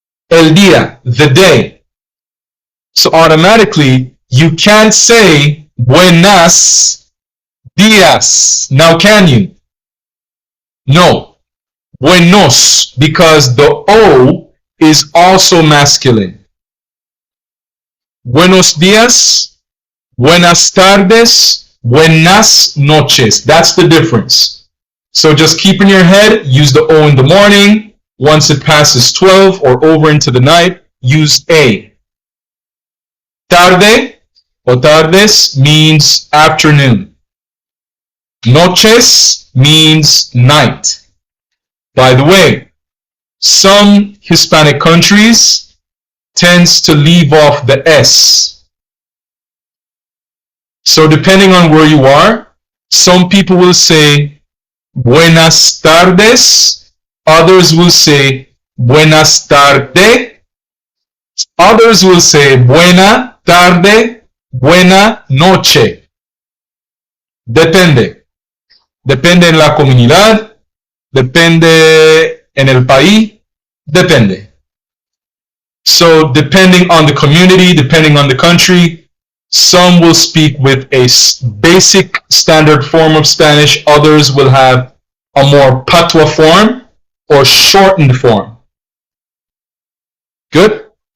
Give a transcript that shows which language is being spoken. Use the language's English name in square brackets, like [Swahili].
[English] El día, the day. So automatically, you can't say buenas días. Now can you? No. Buenos, because the O is also masculine. [Spanish] Buenos días, buenas tardes, buenas noches. [English] That's the difference. So just keep in your head, use the O in the morning. Once it passes 12 or over into the night, use A. Tarde or tardes means afternoon. Noches means night. By the way, some Hispanic countries tends to leave off the S. So depending on where you are, some people will say buenas tardes, others will say buenas tarde, others will say buena tarde, buena noche. [Spanish] Depende. Depende en la comunidad, depende en el país, depende. [English] So depending on the community, depending on the country, some will speak with a basic standard form of Spanish, others will have a more patois form or shortened form. Good?